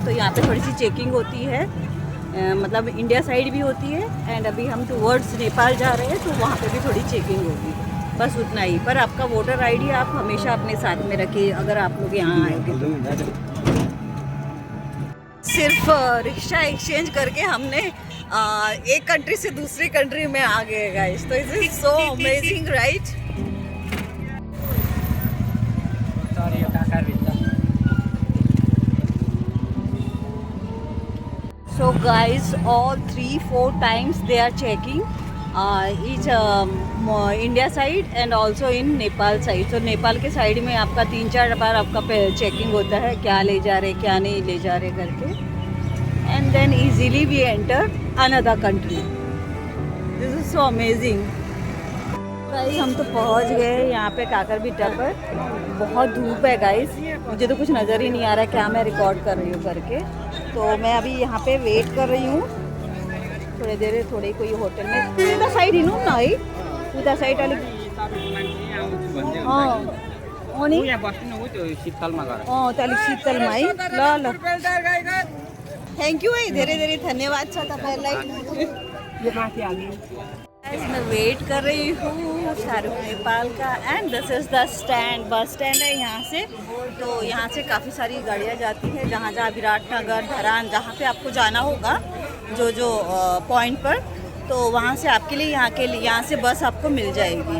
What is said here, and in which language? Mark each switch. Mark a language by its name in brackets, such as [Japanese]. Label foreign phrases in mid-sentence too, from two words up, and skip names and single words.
[Hindi] तो यहाँ पे थोड़ी सी चेकिंग होती है, मतलब इंडिया साइड भी होती है एंड अभी हम टुवर्ड्स नेपाल जा रहे हैं तो वहाँ पे भी थोड़ी चेकिंग होगी, बस उतना ही। पर आपका वोटर आईडी आप हमेशा अपने साथ में रखिए अगर आप लोग यहाँ आएंगे तो। सिर्फ रिक्शा एक्सचेंज करके हमने एक कंट्री से दूसरी कंट्री में आ गए गाइस। [English] तो it is so amazing right। So guys, all 3-4 times they are checking each India side and also in Nepal side. [Hindi] So नेपाल के साइड में आपका 3-4 बार आपका चेकिंग होता है, क्या ले जा रहे क्या नहीं ले जा रहे करके। [English] And then easily we enter another country. This is so amazing. [Hindi] गाइस हम तो पहुंच गए यहाँ पे काकरबिट्टा पर। बहुत धूप है गाइस, मुझे तो कुछ नज़र ही नहीं आ रहा क्या मैं रिकॉर्ड कर रही हूँ करके। तो मैं अभी यहाँ पे वेट कर रही हूँ थोड़ी देर, थोड़ी कोई होटल में उधर साइड ही ना है, उधर साइड [Nepali] अलिक त अलिक शीतलमा [Hindi] है। [Nepali] ल ल [English] thank you [Nepali] है, धेरै धेरै धन्यवाद छ तपाईँलाई। [Hindi] मैं वेट कर रही हूँ शाहरुख नेपाल का [English] and this is the stand, bus stand [Hindi] है यहाँ से। तो यहाँ से काफ़ी सारी गाड़ियाँ जाती हैं जहाँ जहाँ विराटनगर, धरान, जहाँ पे आपको जाना होगा जो जो पॉइंट पर, तो वहाँ से आपके लिए यहाँ से बस आपको मिल जाएगी।